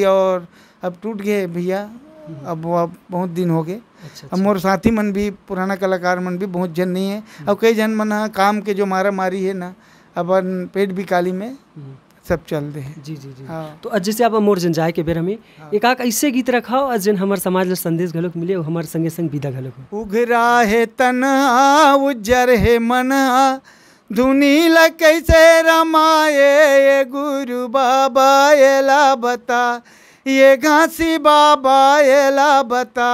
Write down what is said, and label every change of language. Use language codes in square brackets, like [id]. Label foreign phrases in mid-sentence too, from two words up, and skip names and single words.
[hne] और अब टूट गए भैया, अब वो अब बहुत दिन हो गए। अब मोर साथी मन भी पुराना कलाकार मन भी बहुत जन नहीं है। अब कई जन मन काम के जो मारा मारी है ना, अपन पेट बिकाली में सब चल रहे हैं। जी जी जी। हाँ। तो जैसे आप मोर जन जाए के बेर हमें एक आक ऐसे गीत रखाओ जन हमार समाज ला संदेश घलोक मिले और हमारे संगे संग विदा घलोक हो। उघरा है तना उज्जर है मना, धुनी ला कैसे रमाए ये गुरु बाबा एला बता, ये घासी बाबा एला बता।